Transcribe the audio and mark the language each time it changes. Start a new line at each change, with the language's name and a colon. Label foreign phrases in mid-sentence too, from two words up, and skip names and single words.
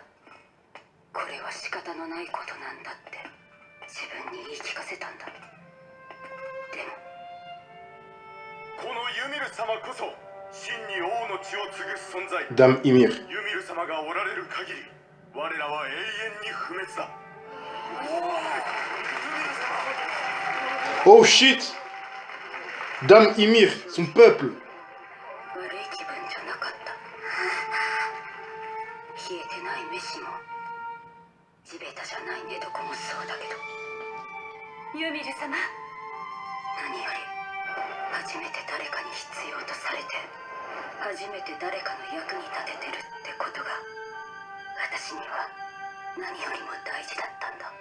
Japanese: これは仕方のないことなんだって自分に言い聞かせたんだ。でもこのユミル様こそ真に王の血を継ぐ存在。
French: Dame Ymir.
Japanese: ユミル様がおられる限り我らは永遠に不滅だ。
English: Oh shit!
French: Dame Ymir, son peuple.
Japanese: 悪い気分じゃなかった。冷えてない飯も地べたじゃない寝床もそうだけど、ユミル様、何より初めて誰かに必要とされて初めて誰かの役に立ててるってことが私には何よりも大事だったんだ。